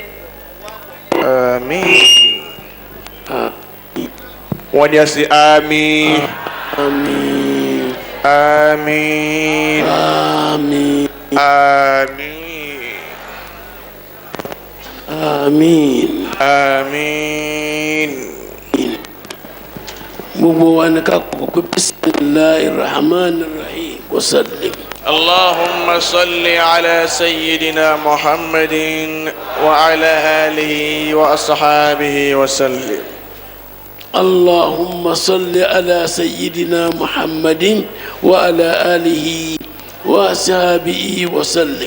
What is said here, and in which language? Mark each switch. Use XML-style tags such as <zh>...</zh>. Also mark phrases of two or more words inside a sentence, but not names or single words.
<ar>آمين ونيسي آمين آمين آمين آمين آمين آمين آمين</ar> <yo>gbogbo wa ni ká kọ́kọ́ pé</yo> <ar>بسم الله الرحمن الرحيم وسلم. اللهم صل على سيدنا محمد وعلى آله وأصحابه وسلم اللهم صل على سيدنا محمد وعلى آله وأصحابه وسلم.</ar>